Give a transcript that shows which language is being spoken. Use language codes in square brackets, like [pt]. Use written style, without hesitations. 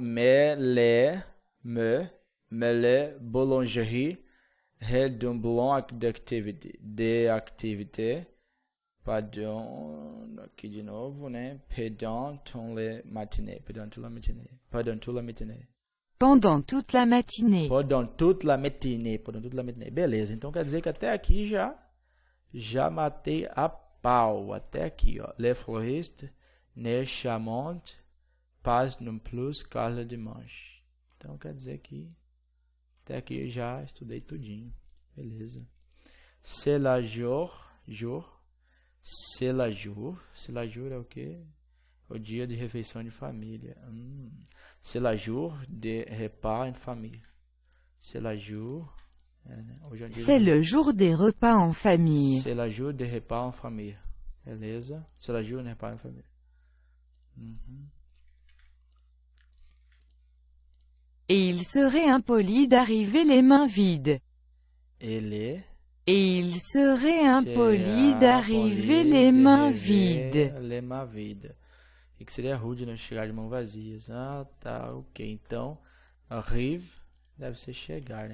[fr] Mais les boulangeries redoublent d'activité. Pardon, [pt] aqui de novo, né? [fr] Pendant toute la matinée. Pendant toute la matinée. [pt] Beleza, então quer dizer que até aqui já matei a pau. Até aqui, ó. [fr] Les fleuristes ne charment pas non plus car le dimanche. [pt] Então quer dizer que até aqui eu já estudei tudinho. Beleza. [fr] C'est la jour. C'est la jour [pt] é o quê? O dia de refeição de família. [fr] C'est la jour de repas en famille. C'est la jour. C'est le jour des repas en famille. C'est la jour de repas en famille. Beleza? C'est la jour de repas en famille. Et il serait impoli d'arriver les mains vides. Et il serait impoli d'arriver les mains vides. Les mains vides. [pt] E que seria rude não chegar de mãos vazias. Ah, tá, ok. Então, arrive deve ser chegar, né?